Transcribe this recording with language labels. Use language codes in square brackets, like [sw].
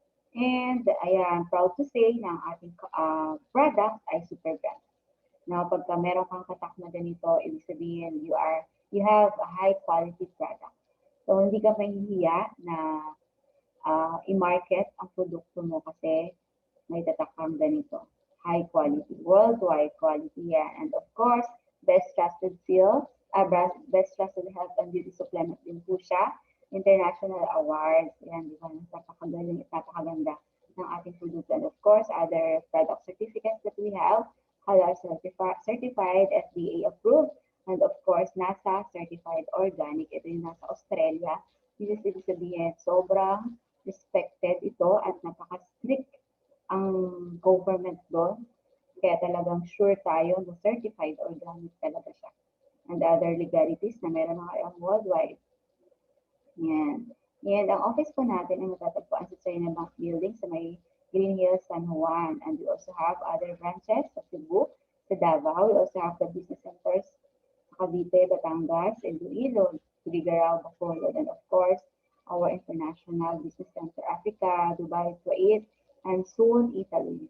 [tl] And ayan, [en] proud to say [tl] na ang ating product ay super brand. Now, pagka meron kang katak na ganito, ibig sabihin [en] you have a high quality product. [tl] So, hindi ka mahihiya na i-market ang produkto mo kasi may tatakang ganito. [en] High quality, worldwide quality yan. And of course, best trusted seal, best trusted health and beauty supplement [tl] din po siya. International awards, yan, di ba? Napakagaling at napakaganda ng ating produkto. [en] And of course, other product certificates that we have, halal certified, FDA approved, and of course, NASA certified organic. [tl] Ito yung nasa Australia. [en] This is [tl] ibig sabihin, sobrang respected ito at napaka-strict ang government doon. Kaya talagang sure tayo na certified organic talaga siya. And other legalities na meron mga worldwide. Yan. Yan, ang office po natin ay matatagpuan sa China Bank Building sa may Green Hills, San Juan. [en] And we also have other branches sa Cebu, sa Davao. We also have the business centers sa Cavite, Batangas, Iloilo, Tuguegarao, Bacolod, and of course, our International Business Center Africa, Dubai, Kuwait, and soon Italy.